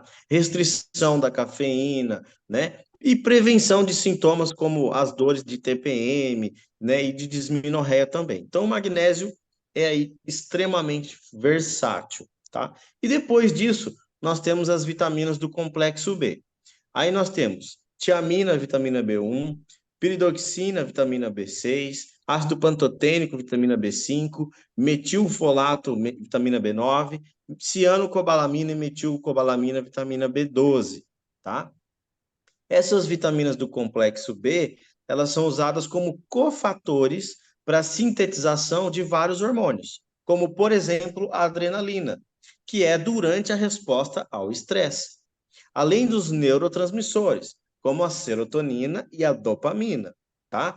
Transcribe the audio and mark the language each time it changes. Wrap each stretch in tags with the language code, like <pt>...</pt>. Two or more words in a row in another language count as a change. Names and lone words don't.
<pt>Restrição da cafeína, né? E prevenção de sintomas como as dores de TPM, né? E de dismenorreia também. Então, o magnésio é aí extremamente versátil, tá? E depois disso, nós temos as vitaminas do complexo B. Aí nós temos tiamina, vitamina B1, piridoxina, vitamina B6, ácido pantotênico, vitamina B5, metilfolato, vitamina B9, cianocobalamina e metilcobalamina, vitamina B12, tá? Essas vitaminas do complexo B, elas são usadas como cofatores para a sintetização de vários hormônios, como, por exemplo, a adrenalina, que é durante a resposta ao estresse, além dos neurotransmissores, como a serotonina e a dopamina, tá?</pt>